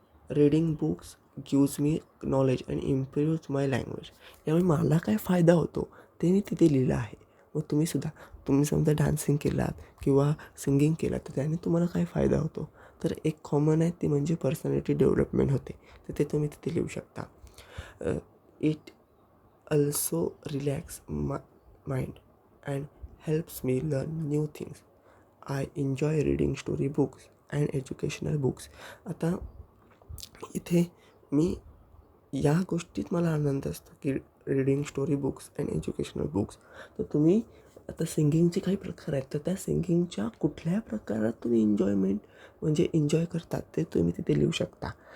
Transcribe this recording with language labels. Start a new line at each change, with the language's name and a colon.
English: Reading books gives me knowledge and improves my language.
Marathi: यामुळे मला काय फायदा होतो ते मी तिथे लिहिलं आहे. मग तुम्ही समजा डान्सिंग केलात किंवा सिंगिंग केलात, तर त्याने तुम्हाला काय फायदा होतो, तर एक कॉमन आहे, ती म्हणजे पर्सनॅलिटी डेव्हलपमेंट होते. तर ते तुम्ही तिथे लिहू शकता.
English: It also relax my mind and helps me learn new things. I enjoy reading story books and educational books.
Marathi: आता इथे मी या गोष्टीत मला आनंद असतो की
English: Reading story books and educational books.
Marathi: तर तुम्ही आता सिंगिंगचे काही प्रकार आहेत, तर त्या सिंगिंगच्या कुठल्या प्रकारात तुम्ही एन्जॉय करतात ते तुम्ही तिथे लिहू शकता.